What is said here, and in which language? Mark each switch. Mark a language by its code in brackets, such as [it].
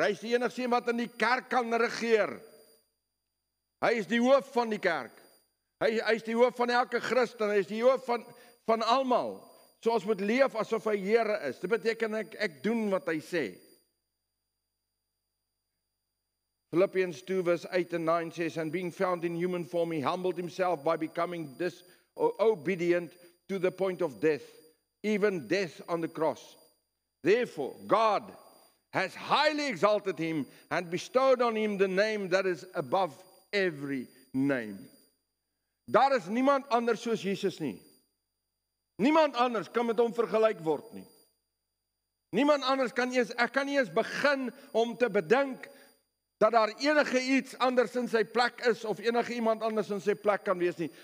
[af] Hy is die enigste wat in die kerk kan regeer. Hy is die hoof van die kerk. Hy is die hoof van elke Christen. Hy is die hoof van almal. So ons moet leef asof hy Here is. Dit beteken ek doen wat hy sê. [en] Philippians 2 verse 8 and 9 says, and being found in human form, he humbled himself by becoming obedient to the point of death, even death on the cross. Therefore, God has highly exalted him and bestowed on him the name that is above every name. [af] Daar is niemand anders soos Jesus nie. Niemand anders kan met hom vergelyk word nie. Niemand anders ek kan nie eens begin om te bedink dat daar enige iets anders in sy plek is, of enige iemand anders in sy plek kan wees nie.